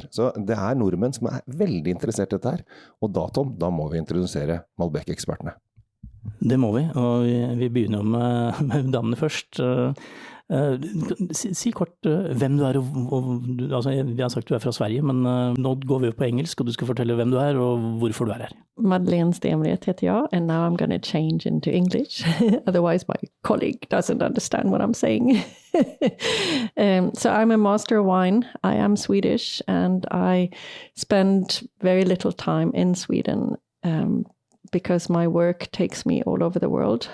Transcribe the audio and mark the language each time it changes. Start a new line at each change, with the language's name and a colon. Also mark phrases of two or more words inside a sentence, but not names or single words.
Norwegian: Så det er nordmenn som er veldig interessert i dette her, og da, Tom, da må vi introdusere Malbec-ekspertene. Det må vi, og vi begynner med damene først. Si kort hvem du er, altså vi har sagt du er fra Sverige, men nå går vi jo på engelsk, og du skal fortelle hvem du er og hvorfor du er her. Madeleine Stenwreth heter jeg,
English: and now I'm going to change into English, otherwise my colleague doesn't understand what I'm saying. So I'm a master of wine. I am Swedish, and I spend very little time in Sweden because my work takes me all over the world.